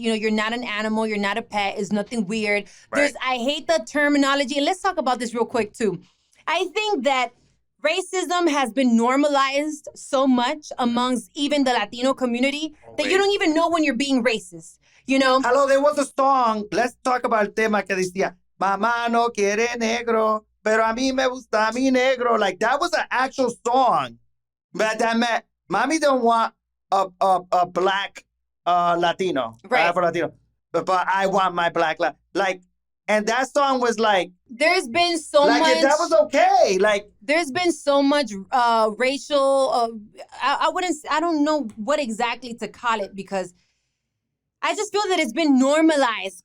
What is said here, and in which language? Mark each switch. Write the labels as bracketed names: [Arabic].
[English] You're not an animal. You're not a pet. It's nothing weird. Right. I hate the terminology. And let's talk about this real quick, too. I think that racism has been normalized so much amongst even the Latino community that you don't even know when you're being racist, Hello, there was a song. Let's talk about [Spanish] el tema que decía, mamá no quiere negro, pero a mí me gusta mi negro. [English] Like, that was an actual song. But that meant, mommy don't want a black Latino, right. Afro-Latino, but I want my black, And that song was like, there's been so much. that was okay. Like, there's been so much racial. I don't know what exactly to call it because I just feel that it's been normalized.